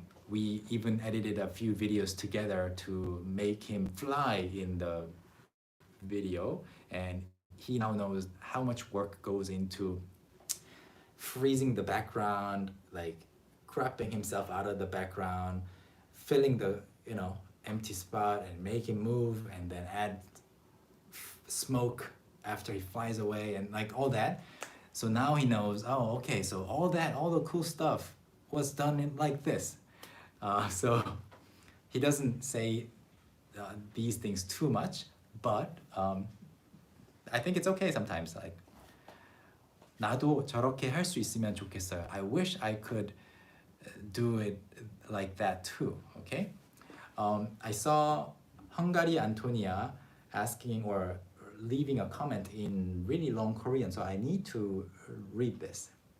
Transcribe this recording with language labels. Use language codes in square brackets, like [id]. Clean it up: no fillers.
[en] We even edited a few videos together to make him fly in the video, and he now knows how much work goes into freezing the background, like cropping himself out of the background, filling the empty spot and make him move, and then add smoke after he flies away and like all that. So now he knows, oh, okay, so all the cool stuff was done in like this. So he doesn't say these things too much, but I think it's okay sometimes. [ko] Like 나도 저렇게 할 수 있으면 좋겠어요. [en] I wish I could do it like that too. Okay. I saw Hungary Antonia asking or leaving a comment in really long Korean, so I need to read this.